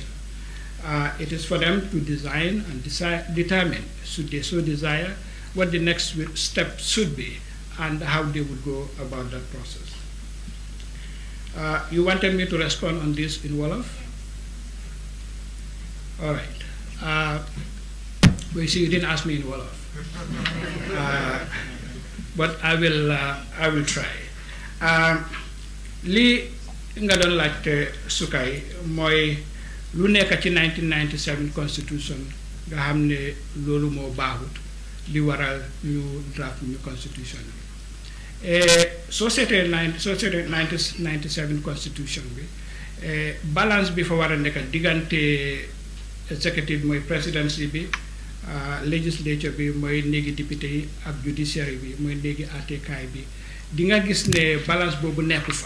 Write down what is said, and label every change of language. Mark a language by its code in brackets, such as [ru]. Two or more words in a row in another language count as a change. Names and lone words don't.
[en] It is for them to design and determine, should they so desire, what the next step should be and how they would go about that process. You wanted me to respond on this in Wolof? All right. Well, you see, you didn't ask me in Wolof. But I will try. [wo] Li nga doon laajte Sukay mooy lu nekk ci 1997 constitution nga xam ne loolu moo baaxut li waral ñu draft ñu constitution bi. Soo seetee 1997 constitution bi balance bi fa war a nekk diggante executive mooy presidency bi, legislature bi mooy néegi député yi ak judiciary bi mooy néegi àttekaay bi, di nga gis ne balance boobu nekku fa.